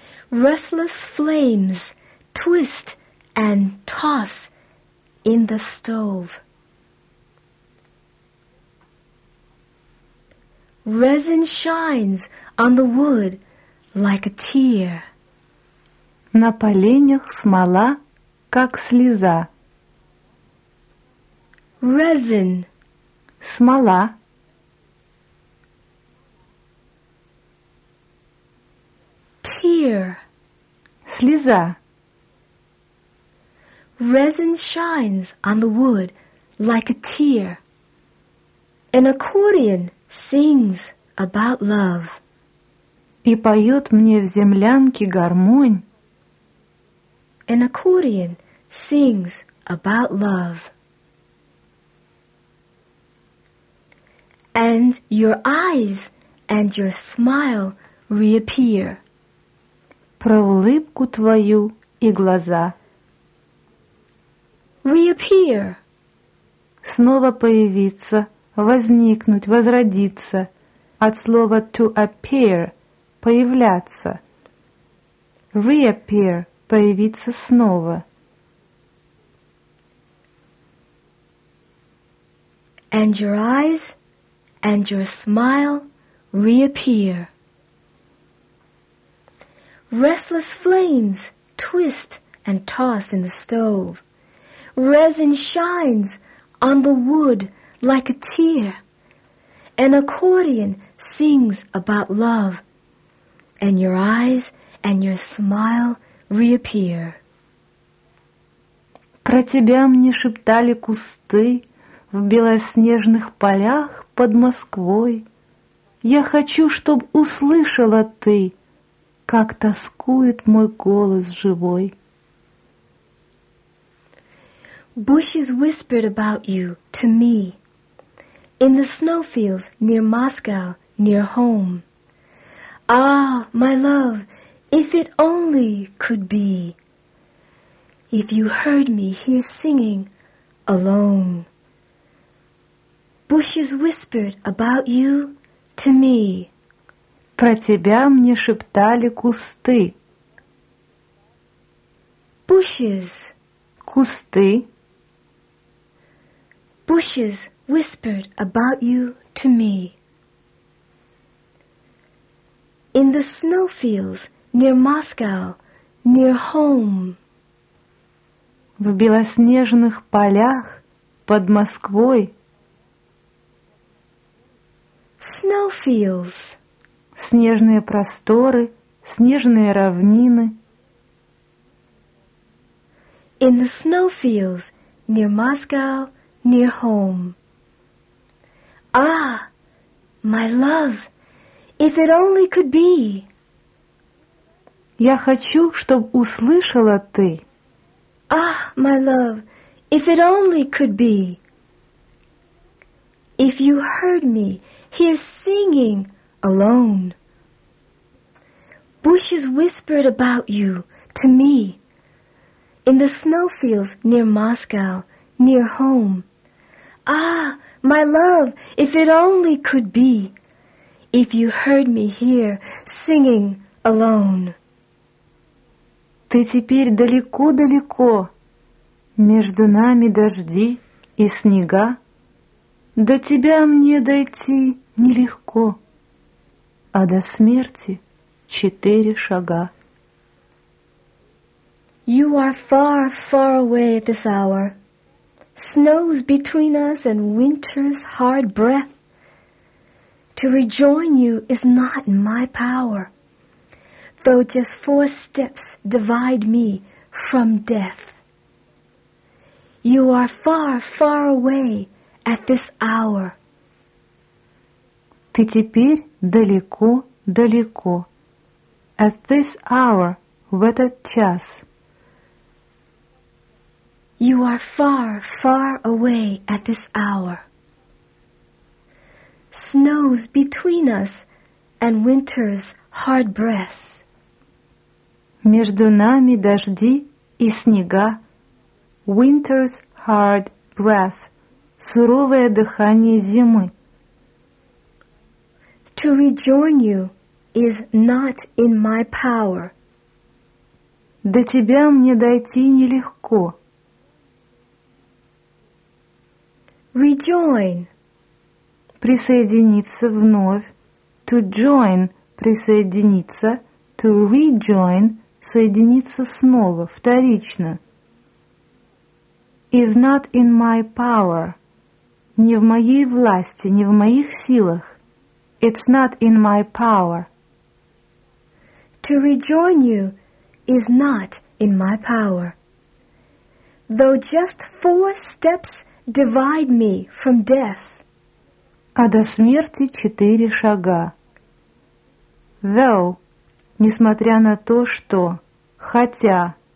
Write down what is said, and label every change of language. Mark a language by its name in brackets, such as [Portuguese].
[English] Restless flames twist and toss in the stove. Resin shines on the wood like a tear. [Russian] На поленях смола, как слеза. [English] Resin. [Russian] Смола. [English] Tear. [Russian] Слеза. [English] Resin shines on the wood like a tear. An accordion sings about love. [Russian] И поет мне в землянке гармонь. [English] An accordion sings about love. And your eyes and your smile reappear. [Russian] Про улыбку твою и глаза. [English] Reappear. [Russian] Снова появиться, возникнуть, возродиться. От слова [English] to appear [Russian] – появляться. Reappear – появиться снова. [English] And your eyes and your smile reappear. Restless flames twist and toss in the stove. Resin shines on the wood like a tear. An accordion sings about love. And your eyes and your smile reappear. [Russian] Про тебя мне шептали кусты в белоснежных полях под Москвой. Я хочу, чтоб услышала ты, как тоскует мой голос живой. [English] Bushes whispered about you to me in the snowfields near Moscow, near home. Ah, my love, if it only could be, if you heard me here singing alone. Bushes whispered about you to me. [Russian] Про тебя мне шептали кусты. [English] Bushes. [Russian] Кусты. [English] Bushes whispered about you to me. In the snowfields near Moscow, near home. [Russian] В белоснежных полях под Москвой. [English] Snowfields. [Russian] Снежные просторы, снежные равнины. [English] In the snowfields near Moscow, near home. Ah, my love, if it only could be. [Russian] Я хочу, чтоб услышала ты. [English] Ah, my love, If it only could be. If you heard me here singing alone. Bushes whispered about you to me. In the snowfields near Moscow, near home. Ah, my love, if it only could be. If you heard me here singing alone. [Russian] Ты теперь далеко-далеко. Между нами дожди и снега. До тебя мне дойти нелегко, а до смерти четыре шага. [English] You are far, far away at this hour. Snows between us and winter's hard breath. To rejoin you is not in my power, though just four steps divide me from death. You are far, far away at this hour. [Russian] Ты теперь далеко, далеко. [English] At this hour, [Russian] в этот час. [English] You are far, far away at this hour. Snows between us and winter's hard breath. [Russian] Между нами дожди и снега. [English] Winter's hard breath. [Russian] Суровое дыхание зимы. [English] To rejoin you is not in my power. [Russian] До тебя мне дойти нелегко. [English] Rejoin. [Russian] Присоединиться вновь. [English] To join. [Russian] Присоединиться. [English] To rejoin. [Russian] Соединиться снова. Вторично. [English] Is not in my power. [Russian] Не в моей власти, не в моих силах. [English] It's not in my power. To rejoin you is not in my power. Though just four steps divide me from death. [Russian] А до смерти четыре шага. Though, несмотря на то, что, хотя.